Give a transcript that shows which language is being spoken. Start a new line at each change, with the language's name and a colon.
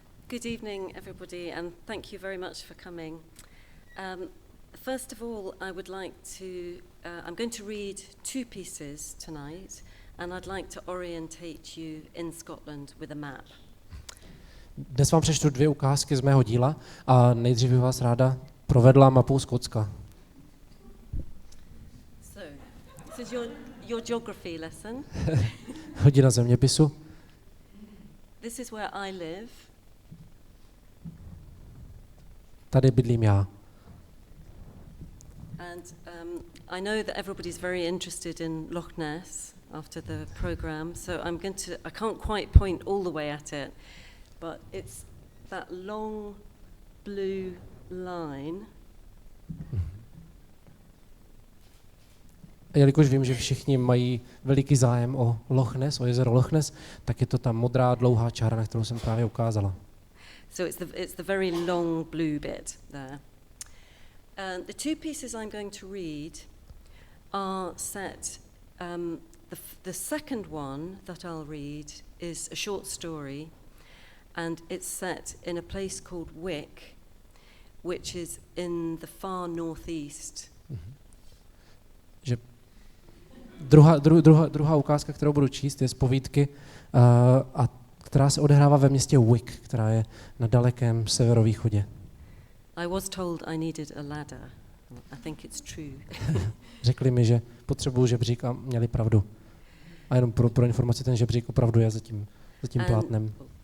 English: Good evening, everybody, and thank you very much for coming. First of all, I would like to, I'm going to read two pieces tonight, and I'd like to orientate you in Scotland with a map.
Czech: Dnes vám přečtu 2 ukázky z mého díla a nejdřív bych vás ráda provedla mapou Skotska.
English: So, this is your geography lesson.
Czech: Hodina zeměpisu.
English: This is where I live.
Czech: Tady bydlím já.
English: And I know that everybody's very interested in Loch Ness after the program, so I can't quite point all the way at it, but it's that long blue line.
Czech: A jelikož vím, že všichni mají veliký zájem o Loch Ness, o jezero Loch Ness, tak je to ta modrá dlouhá čára, na kterou jsem právě ukázala.
English: So it's the very long blue bit there. The two pieces I'm going to read are set. The second one that I'll read is a short story, and it's set in a place called Wick, which is in the far northeast.
Czech: Že druhá ukázka, kterou budu číst, je z povídky, a která se odehrává ve městě Wick, která je na dalekém severovýchodě.
English: I was told I needed a ladder. I think it's true.
Czech: Řekli mi, že potřebuju žebřík a měli pravdu. A jenom pro informaci, ten žebřík opravdu je za tím plátnem.